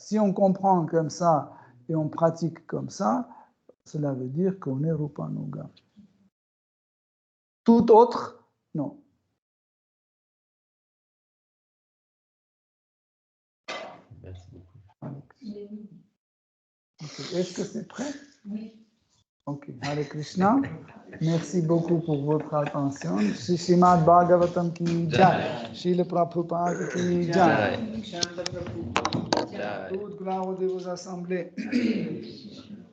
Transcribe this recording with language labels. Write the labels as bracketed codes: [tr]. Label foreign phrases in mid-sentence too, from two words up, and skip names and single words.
[fr] Si on comprend comme ça et on pratique comme ça, cela veut dire qu'on est Rupanuga. Tout autre, non. Merci beaucoup. Okay. Est-ce que c'est prêt? Oui. Ok. Hare Krishna. Merci beaucoup pour votre attention. [hi] Srimad Bhagavatam ki jai. Srila Prabhupada ki jai. [fr] Toutes gloires de vos assemblées.